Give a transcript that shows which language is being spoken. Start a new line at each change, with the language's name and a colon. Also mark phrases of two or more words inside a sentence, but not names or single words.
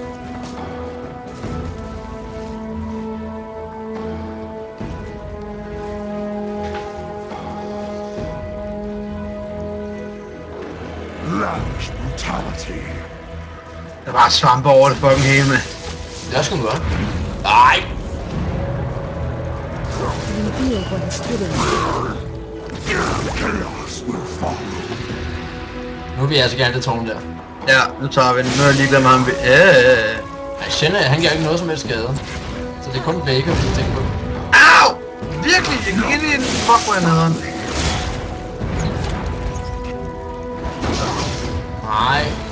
English: lavish brutality.
Danish: Der var svampe over det fucking hele med. Det er sgu godt. Nej!
English: Reveal what is hidden. Chaos will follow.
Danish: Nu vil jeg altså gerne det tårn der. Ja, nu tager vi den. Nu er jeg ligeglad med ham. Nej, Shen, han giver ikke noget som helst skade. Så det er kun Baker, vi tænker på. Au! Virkelig, jeg gik ind i en fuck, hvor jeg nederen. Nej.